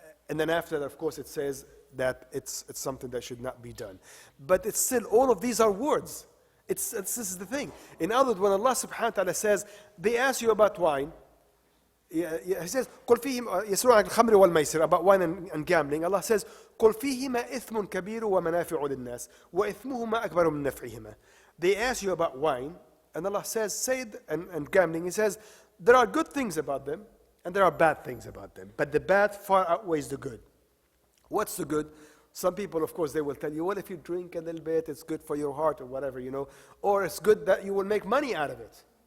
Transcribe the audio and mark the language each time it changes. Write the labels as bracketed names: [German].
[English] And then after that, of course, it says that it's something that should not be done. But it's still, all of these are words. This is the thing. In other words, when Allah subhanahu wa ta'ala says, they ask you about wine, He says, [Arabic] قُلْ فِيهِمْ يَسْأَلُونَكَ عَنِ الْخَمْرِ وَالْمَيْسِرِ, [English] about wine and gambling. Allah says, [Arabic] قُلْ فِيهِمَا إِثْمٌ كَبِيرٌ وَمَنَافِعُ لِلنَّاسِ وَإِثْمُهُمَا أَكْبَرُ مِنْ نَفْعِهِمَا. [English] They ask you about wine, and Allah says, and gambling, He says, there are good things about them, and there are bad things about them. But the bad far outweighs the good. What's the good? Some people, of course, they will tell you, well, if you drink a little bit, it's good for your heart or whatever, or it's good that you will make money out of it.